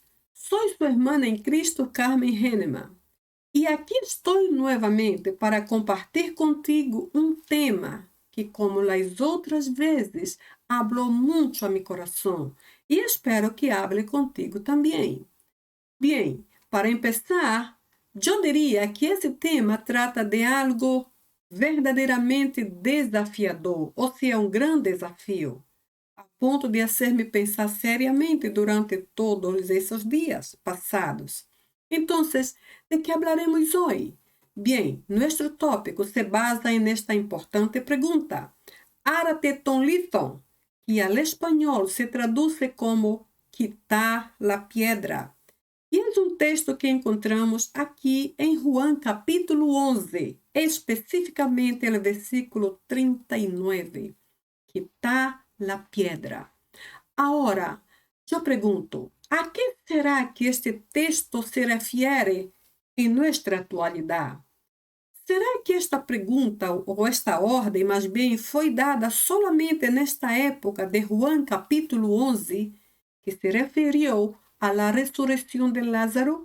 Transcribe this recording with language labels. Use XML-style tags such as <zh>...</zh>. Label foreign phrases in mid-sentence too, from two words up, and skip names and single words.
<es>Soy su hermana en Cristo, Carmen Henneman. Y aquí estoy nuevamente para compartir contigo un tema que, como las otras veces, habló mucho a mi corazón y espero que hable contigo también. Bien, para empezar, yo diría que</es> <pt>esse tema trata de algo verdadeiramente desafiador, ou seja, um grande desafio, a ponto de</pt> <es>hacer-me pensar seriamente</es> <pt>durante todos esses dias passados. Então,</pt> <es>¿de que hablaremos hoje? Bien, nuestro tópico se basa en esta importante pregunta.</es> <el>Ἄρατε τὸν λίθον,</el> <es>que al español se traduce como quitar la piedra.</es> <pt>E é um texto que encontramos aqui em Juan capítulo 11, especificamente no versículo 39,</pt> <es>quitar la piedra.</es> <pt>Agora, eu pergunto, a que será que este texto se refere em nossa atualidade? Será que esta pergunta ou esta ordem, mais bem, foi dada solamente nesta época de Juan capítulo 11, que se referiu à ressurreição de Lázaro?</pt>